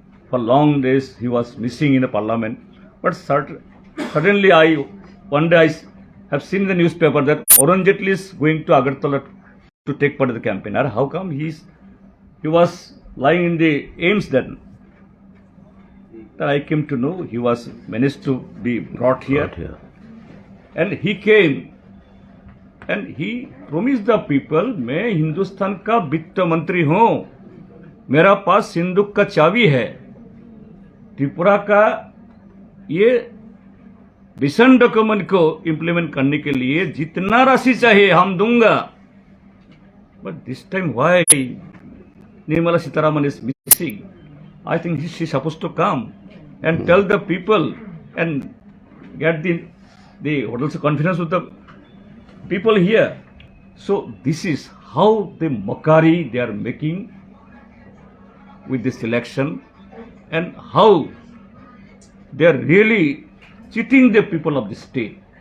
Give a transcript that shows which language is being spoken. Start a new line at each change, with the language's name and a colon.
English: For long days, he was missing in the parliament. But suddenly, one day I have seen in the newspaper that Arun Jaitley is going to Agartala to take part in the campaign. Or how come he was lying in the Aims then? Then I came to know he was managed to be brought here. And he came and he promised the people,
Hindi: मैं हिंदुस्तान का वित्त मंत्री हूँ, मेरा पास सिंदूक का चाबी है, त्रिपुरा का ये विजन डॉक्यूमेंट को इम्प्लीमेंट करने के लिए जितना राशि चाहिए हम दूंगा.
English: But this time why Nirmala Sitharaman is missing? I think she is supposed to come and tell the people and get the also confidence with the people here. So this is how the mockery they are making with this election, and how they are really cheating the people of the state.